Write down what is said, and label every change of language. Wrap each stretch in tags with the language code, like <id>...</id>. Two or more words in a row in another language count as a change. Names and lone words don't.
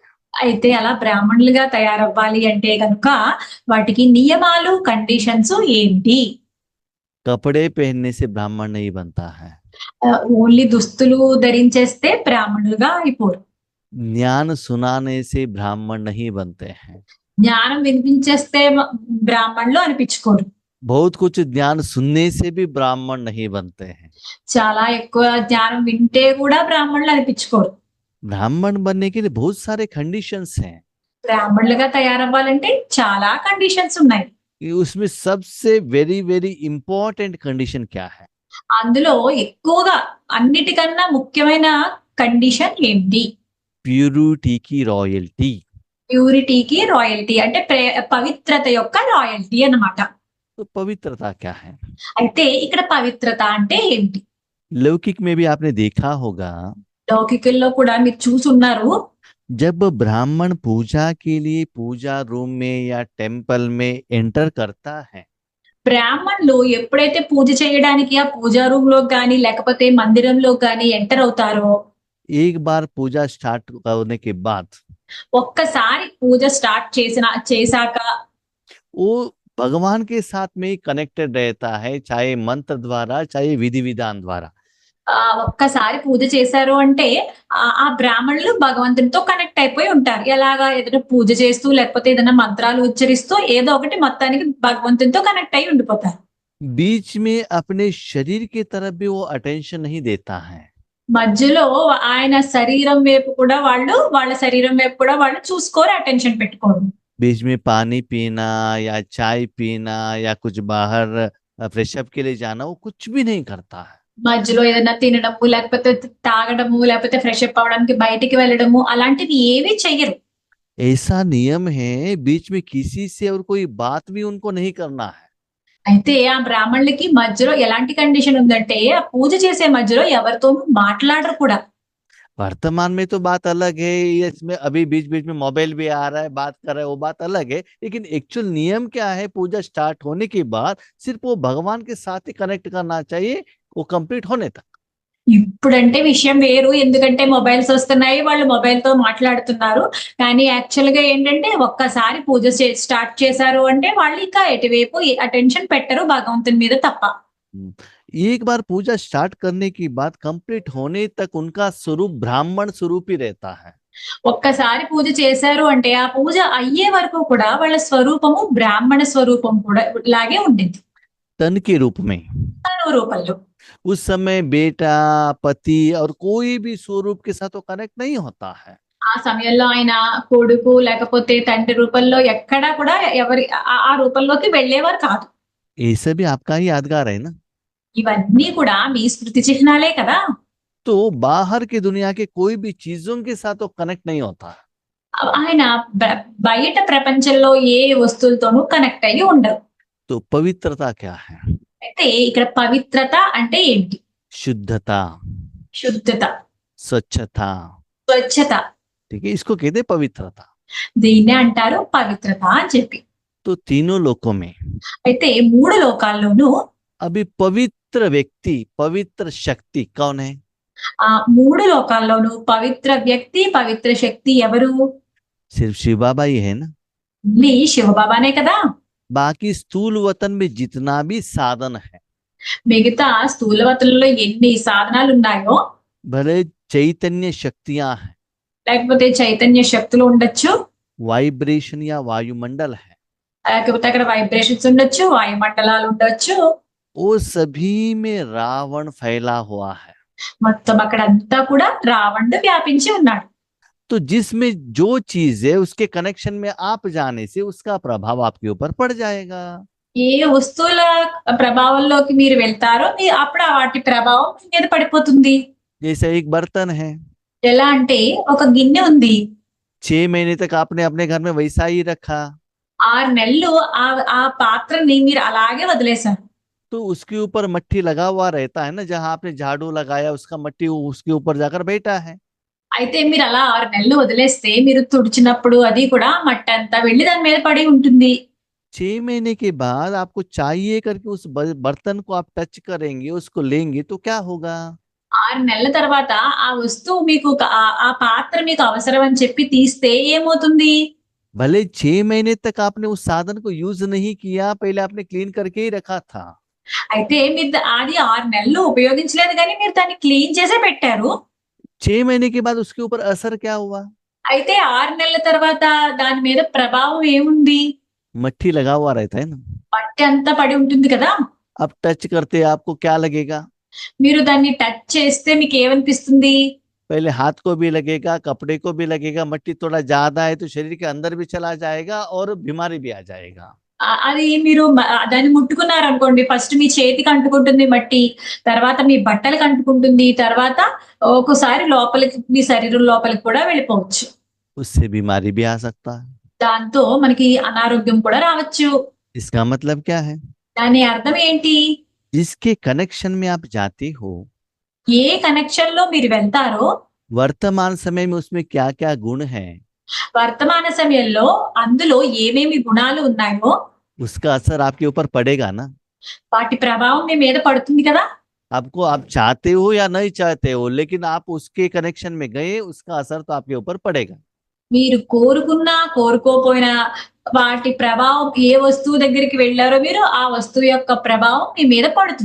<te>అయితే అలా బ్రాహ్మణులుగా తయారవ్వాలి అంటే కనుక వాటికి నియమాలు, కండిషన్స్ ఏంటి?</te> <hi>कपड़े पहनने से ब्राह्मण नहीं बनता है।</hi> <te>ఓన్లీ దుస్తులు ధరించేస్తే బ్రాహ్మణులుగా అయిపోరు.</te> <hi>ज्ञान सुनाने से ब्राह्मण नहीं बनते हैं।</hi> <te>జ్ఞానం వినిపించేస్తే బ్రాహ్మణులు అనిపించుకోరు.</te> <hi>बहुत कुछ ज्ञान सुनने से भी ब्राह्मण नहीं बनते हैं।</hi> <te>చాలా ఎక్కువ జ్ఞానం వింటే కూడా బ్రాహ్మణులు అనిపించుకోరు.</te> <hi>ब्राह्मण बनने के लिए बहुत सारे कंडीशंस हैं।</hi> <te>బ్రాహ్మణులుగా తయారవ్వాలంటే చాలా కండిషన్స్ ఉన్నాయి.</te> <hi>उसमें सबसे</hi> <en>very important condition</en> <hi>क्या है?</hi> <te>అందులో ఎక్కువగా అన్నిటికన్నా ముఖ్యమైన కండిషన్ ఏంటి?</te> <hi>प्यूरिटी की रॉयल्टी।</hi> <te>ప్యూరిటీకి రాయల్టీ అంటే పవిత్రత యొక్క రాయల్టీ అన్నమాట.</te> <hi>तो पवित्रता क्या है?</hi> <te>అయితే ఇక్కడ పవిత్రత అంటే ఏంటి?</te> <hi>लौकिक में भी आपने देखा होगा,</hi> <te>లౌకికుల్లో కూడా మీరు చూసున్నారు,</te> <hi>जब ब्राह्मण पूजा के लिए पूजा रूम में या टेम्पल में एंटर करता है,</hi> <te>బ్రాహ్మణులు ఎప్పుడైతే పూజ చేయడానికి ఆ పూజా రూమ్ లో గాని లేకపోతే మందిరంలో గాని ఎంటర్ అవుతారో,</te> <hi>एक बार पूजा स्टार्ट करने के बाद</hi> <te>ఒక్కసారి పూజ స్టార్ట్ చేశాక</te> <hi>वो भगवान के साथ में कनेक्टेड रहता है, चाहे मंत्र द्वारा चाहे विधि विधान द्वारा।</hi> <te>ఒక్కసారి పూజ చేశారు అంటే ఆ బ్రాహ్మణులు భగవంతునితో కనెక్ట్ అయిపోయి ఉంటారు. ఎలాగా? ఏదైనా పూజ చేస్తూ లేకపోతే ఏదైనా మంత్రాలు ఉచ్చరిస్తూ ఏదో ఒకటి మొత్తానికి భగవంతునితో కనెక్ట్ అయి ఉండిపోతారు.</te> <hi>बीच में अपने शरीर की तरफ भी वो अटेंशन नहीं देता है।</hi> <te>మధ్యలో ఆయన శరీరం వైపు కూడా వాళ్ళ శరీరం వైపు కూడా వాళ్ళు చూసుకోరు, అటెన్షన్ పెట్టుకోరు.</te> <hi>बीच में पानी पीना या चाय पीना या कुछ बाहर फ्रेशअप के लिए जाना, वो कुछ भी नहीं करता है।</hi> <te>మధ్యలో ఏదైనా తినడము లేకపోతే తాగడము లేకపోతే</te> <en>fresh up</en> <te>అవడానికి బయటికి వెళ్ళడము అలాంటివి ఏవి చెయ్యరు.</te> <hi>ऐसा नियम है, बीच में किसी से और कोई बात भी उनको नहीं करना है।</hi> <te>అయితే ఆ బ్రాహ్మణులకి మధ్యలో ఎలాంటి కండిషన్ ఉందంటే, ఆ పూజ చేసే మధ్యలో ఎవరితోనూ మాట్లాడరు కూడా.</te> <hi>वर्तमान में तो बात अलग है, ये इसमें अभी बीच बीच में मोबाइल भी आ रहा है, बात कर रहा है, वो बात अलग है। लेकिन एक्चुअल नियम क्या है, पूजा स्टार्ट होने के बाद सिर्फ वो भगवान के साथ ही कनेक्ट करना चाहिए, वो कंप्लीट होने तक।</hi> <te>ఇప్పుడంటే విషయం వేరు. ఎందుకంటే మొబైల్స్ వస్తున్నాయి. వాళ్ళు మొబైల్‌తో మాట్లాడుతున్నారు. కానీ యాక్చువల్‌గా ఏంటంటే ఒక్కసారి పూజ స్టార్ట్ చేశారు అంటే వాళ్ళు ఇంకా ఎటువైపు అటెన్షన్ పెట్టరు భగవంతుని మీద తప్ప.</te> <hi>हम्म, एक बार पूजा स्टार्ट करने के बाद कंप्लीट होने तक उनका स्वरूप ब्राह्मण स्वरूप ही रहता है।</hi> <te>ఒక్కసారి పూజ చేశారు అంటే ఆ పూజ అయ్యే వరకు కూడా వాళ్ళ స్వరూపము బ్రాహ్మణ స్వరూపం కూడా లాగే ఉండిద్ది.</te> <hi>तन के रूप में</hi> <te>తను రూపంలో.</te> <hi>उस समय बेटा, पति और कोई भी स्वरूप के साथ वो कनेक्ट नहीं होता है।</hi> <te>ఆ సమయంలో ఆయన కొడుకు లేకపోతే తండ్రి రూపంలో ఎక్కడా కూడా ఎవరి ఆ రూపంలోకి వెళ్ళేవారు కాదు.</te> <hi>ये सभी आपका ही यादगार है ना।</hi> <te>ఇవన్నీ కూడా మీ స్మృతి చిహ్నాలే కదా!</te> <hi>तो बाहर की दुनिया के कोई भी चीजों के साथ वो कनेक्ट नहीं होता।</hi> <te>ఆయన బ బయట ప్రపంచంలో ఏ వస్తువులతోనూ కనెక్ట్ అయ్యి ఉండరు.</te> <hi>तो पवित्रता क्या है?</hi> <te>అయితే ఇక్కడ పవిత్రత అంటే ఏంటి?</te> <hi>शुद्धता,</hi> <te>శుద్ధత,</te> <hi>स्वच्छता,</hi> <te>స్వచ్ఛత.</te> <hi>ठीक है, इसको कहते हैं पवित्रता।</hi> <te>దీన్నే అంటారు పవిత్రత అని చెప్పి.</te> <hi>तो तीनों लोकों में</hi> <te>అయితే 3 లోకాల్లోనూ</te> <hi>अभी पवित्र व्यक्ति, पवित्र शक्ति कौन है?</hi> <te>ఆ 3 లోకాల్లోనూ పవిత్ర వ్యక్తి, పవిత్ర శక్తి ఎవరు?</te> <hi>सिर्फ शिव बाबा ही है ना।</hi> <te>ఓన్లీ శివబాబానే కదా!</te> <hi>बाकी स्थूल वतन में जितना भी साधन है,</hi> <te>మిగతా స్థూలవతులలో ఎన్ని సాధనాలున్నాయో,</te> <hi>भले चैतन्य शक्तियां हैं,</hi> <te>లేకపోతే చైతన్య శక్తులు ఉండొచ్చు,</te> <hi>वाइब्रेशन या वायुमंडल है,</hi> <te>లేకపోతే అక్కడ వైబ్రేషన్స్ ఉండొచ్చు, వాయుమండలాలు ఉండొచ్చు.</te> <hi>वो सभी में रावण फैला हुआ है।</hi> <te>మొత్తం అక్కడంతా కూడా రావణుడు వ్యాపించి ఉన్నాడు.</te> <hi>तो जिसमें जो चीज है उसके कनेक्शन में आप जाने से उसका प्रभाव आपके ऊपर पड़ जाएगा।</hi> <te>ఏ వస్తువుల ప్రభావంలోకి మీరు వెళ్తారో అప్పుడు వాటి ప్రభావం మీ మీద పడిపోతుంది.</te> <hi>जैसे एक बर्तन है,</hi> <te>ఎలా అంటే ఒక గిన్నె ఉంది.</te> <hi>6 महीने तक आपने अपने घर में वैसा ही रखा,</hi> <te>6 నెలలు ఆ ఆ పాత్రని మీరు అలాగే వదిలేశారు.</te> <hi>तो उसके ऊपर मट्टी लगा हुआ रहता है ना, जहां आपने झाड़ू लगाया उसका मट्टी उसके ऊपर जाकर बैठा है।</hi> <te>అయితే మీరు అలా 6 నెలలు వదిలేస్తే మీరు తుడిచినప్పుడు అది కూడా మట్టి అంతా వెళ్ళి దాని మీద పడి ఉంటుంది.</te> <hi>6 महीने के बाद आपको चाहिए करके उस बर्तन को आप टच करेंगे, उसको लेंगे तो क्या होगा?</hi> <te>6 నెలల తర్వాత ఆ వస్తువు మీకు ఆ పాత్ర మీకు అవసరం అని చెప్పి తీస్తే ఏమవుతుంది?</te> <hi>भले 6 महीने तक आपने उस साधन को यूज नहीं किया, पहले आपने क्लीन करके ही रखा था,</hi> <te>అయితే మీరు అది 6 నెలలు ఉపయోగించలేదు కానీ మీరు దాన్ని క్లీన్ చేసే పెట్టారు.</te> <hi>6 महीने के बाद उसके ऊपर असर क्या हुआ?</hi> <te>అయితే 6 నెలల తర్వాత దాని మీద ప్రభావం ఏముంది?</te> <hi>मट्टी लगा हुआ रहता है ना।</hi> <te>మట్టి అంతా పడి ఉంటుంది కదా!</te> <hi>अब टच करते आपको क्या लगेगा?</hi> <te>మీరు దాన్ని టచ్ చేస్తే మీకు ఏమనిపిస్తుంది?</te> <hi>पहले हाथ को भी लगेगा, कपड़े को भी लगेगा, मट्टी थोड़ा ज्यादा है तो शरीर के अंदर भी चला जाएगा और बीमारी भी आ जाएगा।</hi> <te>అది మీరు దాన్ని ముట్టుకున్నారనుకోండి, ఫస్ట్ మీ చేతికి అంటుకుంటుంది మట్టి, తర్వాత మీ బట్టలకు అంటుకుంటుంది, తర్వాత ఒక్కోసారి లోపలికి మీ శరీరం లోపలికి కూడా వెళ్ళిపోవచ్చు.</te> <hi>उससे बीमारी भी आ सकता है।</hi> <te>దాంతో మనకి అనారోగ్యం కూడా రావచ్చు.</te> <hi>इसका मतलब क्या है?</hi> <te>దాని అర్థం ఏంటి?</te> <hi>जिसके कनेक्शन में आप जाते हो,</hi> <te>ఏ కనెక్షన్ లో మీరు వెళ్తారో</te> <hi>वर्तमान समय में उसमें क्या क्या गुण है,</hi> <te>వర్తమాన సమయంలో అందులో ఏమేమి గుణాలు ఉన్నాయో</te> <hi>उसका असर आपके ऊपर पड़ेगा ना।</hi> <te>వాటి ప్రభావం మీ మీద పడుతుంది కదా!</te> <hi>आपको आप चाहते हो या नहीं चाहते हो, लेकिन आप उसके कनेक्शन में गए, उसका असर तो आपके ऊपर पड़ेगा।</hi> <te>మీరు కోరుకున్నా కోరుకోపోయినా వాటి ప్రభావం ఏ వస్తువు దగ్గరికి వెళ్ళారో మీరు ఆ వస్తువు యొక్క ప్రభావం మీ మీద పడుతుంది.</te>